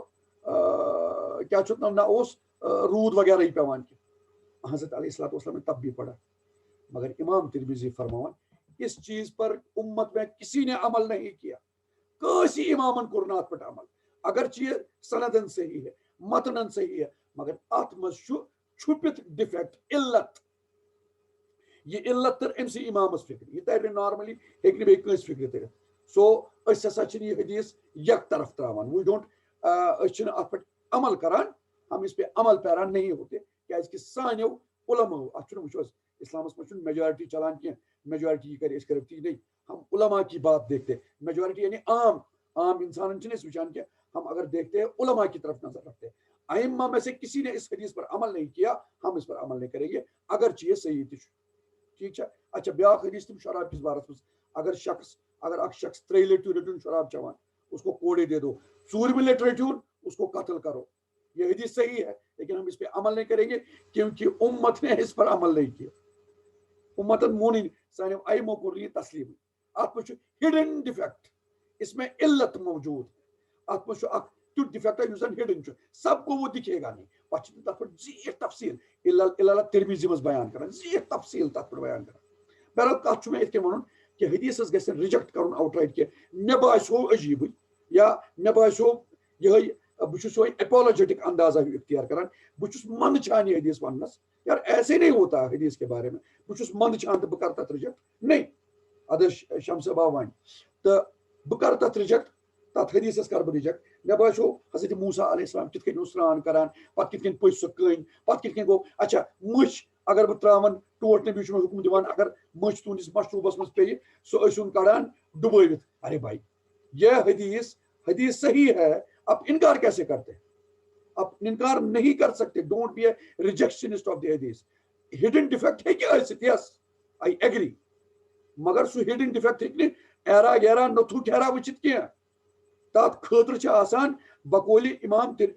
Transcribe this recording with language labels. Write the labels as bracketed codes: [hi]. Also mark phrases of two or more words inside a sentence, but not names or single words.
[ks] ناو نہ اوس روٗد وغیرہ پیوان کینٛہہ حضرت [ar] علیہ الصلوۃ والسلام [ur] نے تب بھی پڑھا مگر امام ترمذی فرماون اس چیز پر امت میں کسی نے عمل نہیں کیا [ks] کٲنٛسہِ امامن کوٚر نہٕ اتھ پٮ۪ٹھ عمل [ur] اگرچہ یہ سندن صحیح ہے متنن صحیح ہے مگر [ks] اتھ منٛز چھُ چھُپِتھ ڈِفیکٹ علت یہ علت تر أمۍ سی امامس فکر یہ تر نارملی ہیٚکہِ نہٕ بیٚیہِ کٲنٛسہِ فکر تٔرِتھ سو أسۍ ہسا چھِنہٕ یہ حدیث یک طرف تراوان [en] we don't [ks] أسۍ چھِنہٕ اتھ پٮ۪ٹھ عمل کران [ur] ہم اس پہ عمل پیران نہیں ہوتے [ks] کیازکہِ سانیو علماء اتھ چھُنہٕ وٕچھو اسلامس منٛز چھُنہٕ میجارٹی چلان کینٛہہ میجارٹی یہ کرے أسۍ کرو تی [ur] نہیں ہم علماء کی بات دیکھتے [ks] میجارٹی یعنی عام انسان چھِنہٕ أسۍ وٕچھان کینٛہہ [ur] ہم اگر دیکھتے ہیں علماء کی طرف نظر رکھتے ہیں ائمہ میں سے کسی نے اس حدیث پر عمل نہیں کیا ہم اس پر عمل نہیں کریں گے اگرچہ یہ [ks] صحیح تہِ چھُ [ur] ٹھیک ہے اچھا بیاکھ حدیث تم شراب کس بارس میں [ks] اگر اکھ شخص 3 لٹہِ رٹن شراب چوان [ur] اس کو کوڑے دے دو 4 لٹہِ رٹون اس کو قتل کرو یہ حدیث صحیح ہے لیکن ہم اس پہ عمل نہیں کریں گے کیونکہ امت نے اس پر عمل نہیں کیا امتن [ks] مون سانو ائمو کوٚر یہ تسلیم ات منٛز چھُ ہڈن ڈیفیکٹ [ur] اس میں علت موجود [ks] ات منٛز چھُ اکھ تیُتھ ڈیفیکٹ یُس زن ہڈن چھُ [ur] سب کو وہ دکھے گا نہیں [ks] پتہٕ چھِ تتھ پٮ۪ٹھ زیٖٹھ تفصیل علل ترمذی منٛز بیان کران زیٖٹھ تفصیل تتھ پٮ۪ٹھ بیان کران بہرحال تتھ چھُ مےٚ یِتھ کٔنۍ وَنُن کہ حدیثس گژھِ رِجیکٹ کرُن [en] outright [ks] کینٛہہ مےٚ باسیو عجیٖبٕے یا مےٚ باسیو یِہوٚے بہٕ چھُس یِہوٚے ایپولوجیٹک اندازہ اختیار کران بہٕ چھُس منٛدچھان یہ حدیث وننس [ur] یار ایسے نہیں ہوتا [ks] حدیث [ur] کے بارے میں [ks] بہٕ چھُس منٛدچھان تہٕ بہٕ کرٕ تتھ رِجیکٹ نہیں اگر شمس با وَنہِ تہٕ بہٕ کرٕ تتھ رِجیکٹ تتھ حدیثس کرٕ بہٕ رِجیکٹ مےٚ باسیو حضرت موسیٰ علیہ السلام کِتھ کٔنۍ اوس سرٛان کران پتہٕ کِتھ کٔنۍ پٔچ سۄ کٔنۍ پتہٕ کِتھ کٔنۍ گوٚو اچھا مٔچھ اگر بہٕ تراون ٹوٹھ نبی چھُ مےٚ حُکم دِوان اگر مٔچھ تُہنٛدِس مشروبس منٛز پیٚیہِ سُہ ٲسِوُن کڑان ڈُبٲوِتھ [ur] ارے بھائی یہ حدیث صحیح ہے اب انکار کیسے کرتے اب انکار نہیں کر سکتے [en] don't be a rejectionist of the hadith [ks] ہڈن ڈیفیکٹ ہیٚکہِ ٲسِتھ [en] yes I agree [ks] مگر سُہ ہڈن ڈیفیکٹ ہیٚکہِ نہٕ ایرا گیرا نوٚتھوٗ گیرا وٕچھِتھ کینٛہہ تتھ خٲطرٕ چھِ آسان بقولِ امام